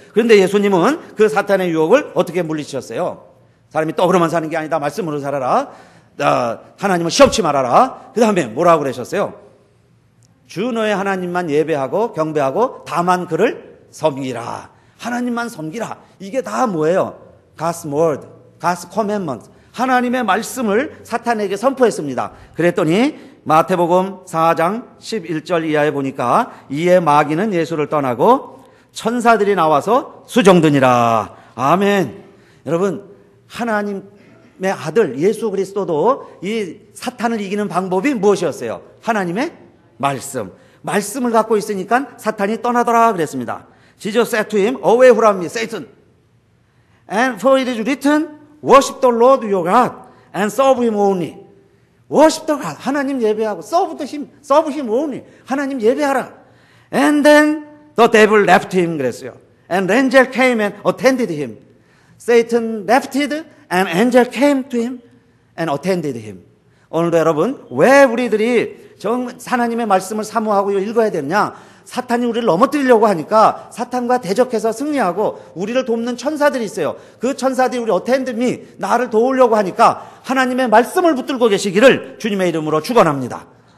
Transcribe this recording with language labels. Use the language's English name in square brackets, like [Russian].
[Korean] 그런데 예수님은 그 사탄의 유혹을 어떻게 물리치셨어요? 사람이 떡으로만 사는 게 아니다. 말씀으로 살아라. 하나님을 시험치 말아라. 그 다음에 뭐라고 그러셨어요? 주 너의 하나님만 예배하고 경배하고 다만 그를 섬기라. 하나님만 섬기라. 이게 다 뭐예요? [English] God's word, God's commandment. [Korean] 하나님의 말씀을 사탄에게 선포했습니다. 그랬더니 마태복음 4장 11절 이하에 보니까 이에 마귀는 예수를 떠나고 천사들이 나와서 수정드니라. 아멘. 여러분, 하나님의 아들 예수 그리스도도 이 사탄을 이기는 방법이 무엇이었어요? 하나님의 말씀을 갖고 있으니까 사탄이 떠나더라 그랬습니다. [English] Jesus said to him, away from me, Satan. And for it is written, worship the Lord your God and serve him only. worship the God. [Korean] 하나님 예배하고 [English] serve him only. [Korean] 하나님 예배하라. [English] And then the devil left him [Korean] 그랬어요. [English] And angel came and attended him. Satan left it and angel came to him and attended him. [Korean] 오늘도 여러분, 왜 우리들이 하나님의 말씀을 사모하고 읽어야 되느냐? 사탄이 우리를 넘어뜨리려고 하니까 사탄과 대적해서 승리하고 우리를 돕는 천사들이 있어요. 그 천사들이 우리 어텐드미 나를 도우려고 하니까 하나님의 말씀을 붙들고 계시기를 주님의 이름으로 축원합니다.